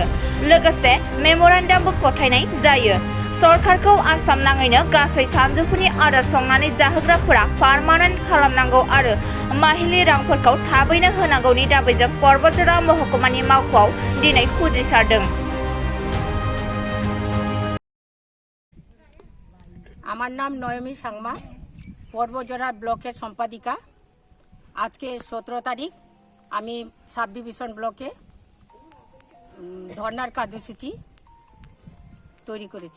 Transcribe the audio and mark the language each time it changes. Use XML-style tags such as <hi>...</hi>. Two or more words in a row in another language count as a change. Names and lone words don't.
<brx>लोगोसे मेम'रेन्डामबो गथायनाय जायो। सरकारखौ आसाम नाङैनो गासै सानजौफुनि आदार संनानै जाहोग्राफोरा पारमानेन्ट खालामनांगौ आरो माहिलि रांफोरखौ थाबैनो होनांगौनि दाबिजों बतझर महकुमानि मावख'आव दिनै खुद्रिसारदों।</brx> <bn>আমার নাম নয়মি সাংমা, বতঝর ব্লকের সম্পাদিকা। আজকে 17 তারিখ আমি</bn> <en>sub division</en> <bn>ব্লকে ধর্নার কার্যসূচি তৈরি করেছি।</bn>